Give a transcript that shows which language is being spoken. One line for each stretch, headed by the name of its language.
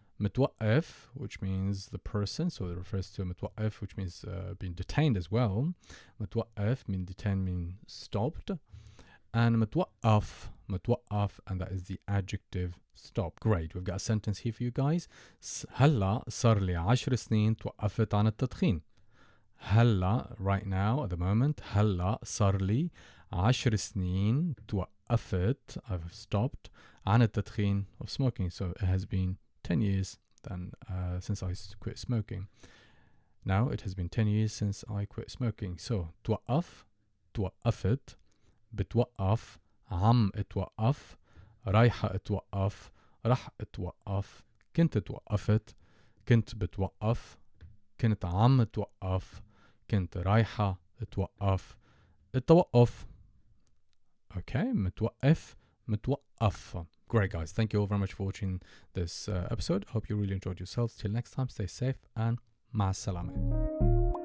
English: متوقف, which means the person, so it refers to متوقف, which means being detained as well. متوقف mean detained, mean stopped. And متوقف, and that is the adjective stop. Great, we've got a sentence here for you guys.
Arabic: هلا صار لي 10 سنين توقفت عن التدخين.
English: هلا, right now, at the moment.
Arabic: هلا صار لي 10 سنين توقفت,
English: I've stopped,
Arabic: عن التدخين,
English: of smoking. So it has been 10 years then, since I quit smoking. Now it has been 10 years since I quit smoking.
Arabic: So توقف, توقفت, بتوقف, عم اتوقف, رايحة اتوقف, رح اتوقف, كنت توقفت, كنت بتوقف, كنت عم اتوقف, كنت رايحة اتوقف, التوقف. Okay, متوقف, متوقف.
English: Great, guys. Thank you all very much for watching this episode. Hope you really enjoyed yourselves. Till next time, stay safe and
Arabic: مع السلامة.